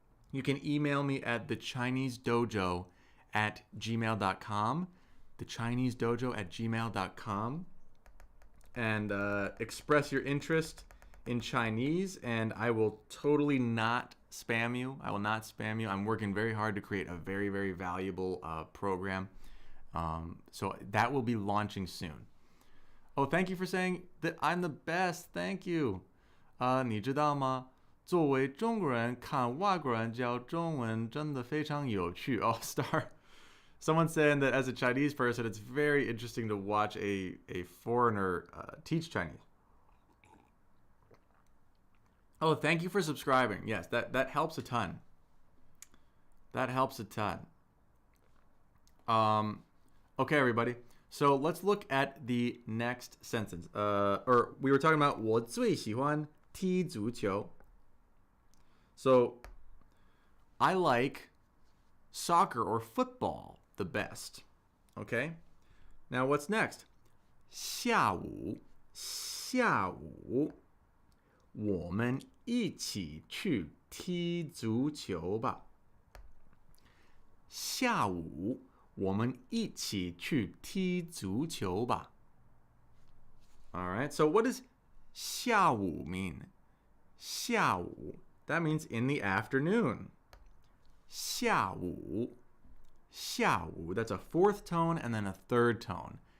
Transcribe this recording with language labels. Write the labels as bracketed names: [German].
[English] You can email me at thechinesedojo@gmail.com, thechinesedojo@gmail.com, and express your interest in Chinese, and I will totally not spam you. I will not spam you. I'm working very hard to create a very, very valuable program. So that will be launching soon. Oh, thank you for saying that I'm the best. Thank you. [Chinese] 你知道吗？作为中国人看外国人教中文真的非常有趣. [English] Oh, someone saying that as a Chinese person, it's very interesting to watch a foreigner teach Chinese. Oh, thank you for subscribing. Yes, that helps a ton. That helps a ton. Okay, everybody. So let's look at the next sentence. Or we were talking about [Chinese] 我最喜欢踢足球. [English] So I like soccer or football the best. Okay? Now what's next? [Chinese] 下午我们一起去踢足球吧。下午我们一起去踢足球吧。 [English] All right, so what does 下午 mean? 下午, that means in the afternoon. 下午, that's a fourth tone and then a third tone.